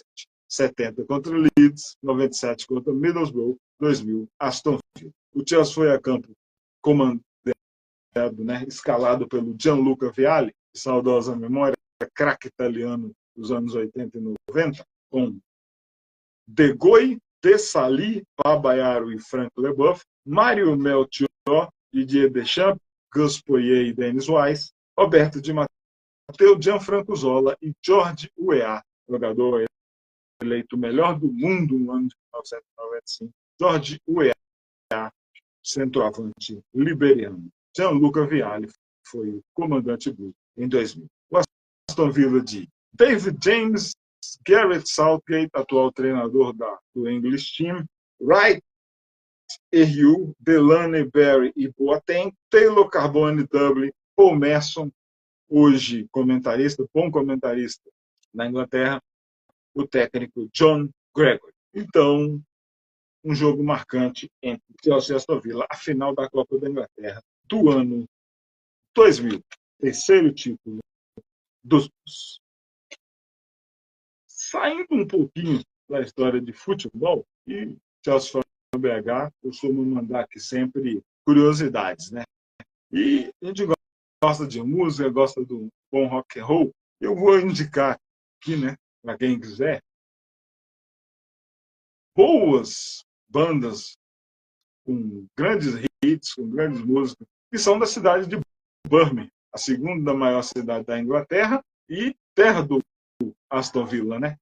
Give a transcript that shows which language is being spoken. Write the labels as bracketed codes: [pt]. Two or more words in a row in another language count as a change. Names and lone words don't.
[pt] 70 contra o Leeds, 97 contra o Middlesbrough, 2000, Aston Villa. O Chelsea foi a campo comandado, né, escalado pelo Gianluca Vialli, de saudosa memória, craque italiano dos anos 80 e 90, com De Goi, Desailly, Babayaro e Frank Leboeuf, Mário Melchior, Didier Deschamps, Gus Poyet e Dennis Wise, Roberto Di Matteo, Gianfranco Zola e George Weah, jogador eleito o melhor do mundo no ano de 1995, George Weah, centroavante liberiano. Gianluca Vialli foi o comandante Blue em 2000. O Aston Villa de David James, Gareth Southgate, atual treinador do [en] English Team, [pt] Wright, Ehue, Delaney, Barry e Boateng, Taylor, Carbone, Dublin, Paul Merson, hoje comentarista, bom comentarista na Inglaterra, o técnico John Gregory. Então, um jogo marcante entre Chelsea e Aston Villa, a final da Copa da Inglaterra do ano 2000, terceiro título dos Blues. Saindo um pouquinho da história de futebol, e Chelsea BH, costumo mandar aqui sempre curiosidades, né? E a gente gosta de música, gosta do bom [en] rock and roll. [pt] Eu vou indicar aqui, né, para quem quiser, boas bandas com grandes hits, com grandes músicas, que são da cidade de Birmingham, a segunda maior cidade da Inglaterra e terra do Aston Villa, né?